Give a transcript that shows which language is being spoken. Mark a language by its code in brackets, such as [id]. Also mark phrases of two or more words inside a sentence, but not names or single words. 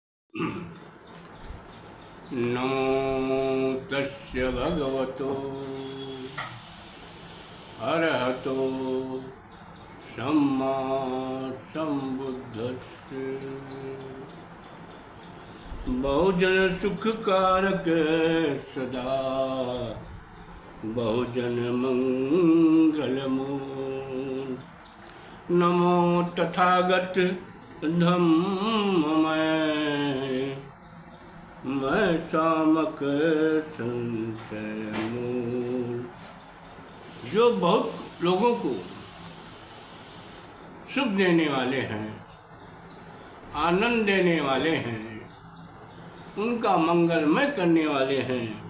[pi] नमो तस्य भगवतो अरहतो सम्मा सम्बुद्धस्य। [hi] बहुजन सुखकारक सदा बहुजन मंगलमूल। नमो तथागत धम्ममय मैं शामक संशय मूल। जो बहुत लोगों को सुख देने वाले हैं, आनंद देने वाले हैं, उनका मंगलमय करने वाले हैं,